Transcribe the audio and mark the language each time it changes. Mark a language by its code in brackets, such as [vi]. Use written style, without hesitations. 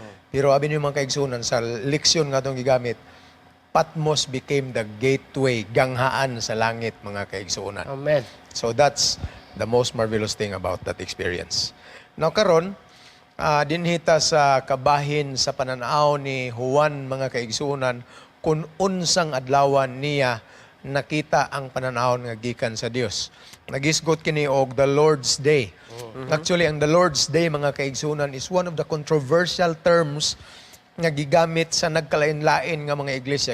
[ceb] Pero abi niyo mga kaigsunan, sa leksyon nga itong gigamit, [en] Patmos became the gateway, [ceb] ganghaan sa langit mga kaigsunan. [en] Amen. So that's the most marvelous thing about that experience. [ceb] Now karon, dinhita sa kabahin sa pananaw ni Juan mga kaigsunan kung unsang adlawan niya nakita ang pananahon nga gikan sa Dios. Nagisgot kini og the Lord's Day. Actually, ang the Lord's Day mga kaigsunan [en] is one of the controversial terms [ceb] nga gigamit sa nagkalain-lain nga mga iglesia.